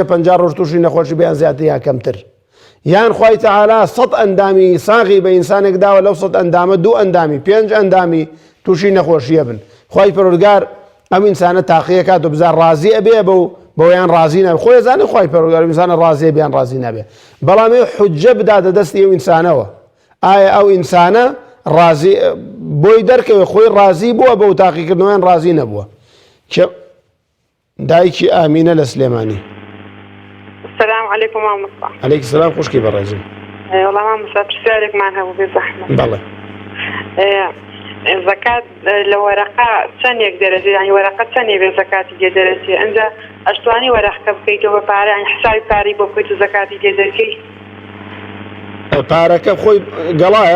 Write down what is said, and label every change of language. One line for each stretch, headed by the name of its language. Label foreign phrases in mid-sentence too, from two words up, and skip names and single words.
Central Kurdish: 50 ڕۆژ تووشی نەخۆشی بیان زیاتر یا کەمتر یان خوای تەعالا 100 ئەندامی ساغی بە ئینسانێک داوە لەو 100 ئەندامە 2 ئەندامی 5 ئەندامی تووشی نەخۆشیە بن خوای پەروەردگار ئەم ئینسانە تاقیە کات و بزار ڕازی ئەبێ بەویان ڕازی نەبێ خۆی زانێ خوای پەروەردگار ئینسانە ڕازیە بیان ڕازی نەبێ بەڵام ئێوە حوجە بداتە دەستی ئەو ئینسانەوە ئایا ئەو ئینسانە ڕازی بۆی دەرکەوێ خۆی ڕازی بووە بەو تاقیکردنەوەیان ڕازی نەبووە دایکی ئامینە لە سلێمانی.
Arabic: السلام عليكم مام مصطفى. عليك السلام
Central Kurdish: خوشکی بەڕێزم. والله مام مصطفى پرسیارێکمان هەبوو بێ زەحمەت. بەڵێ. زەکات لە وەرەقە چەندێک دەرەچێت یعنی وەرەقە چەندێ بێ زەکاتی لێ دەرەچێت ئەنجا ئەتوانی وەرەقەکە بکەیتەوە بە پارە یعنی حسابی پارەی بۆ بکەیت و زەکاتی لێ دەرکەی. پارەکە خۆی گەڵایە؟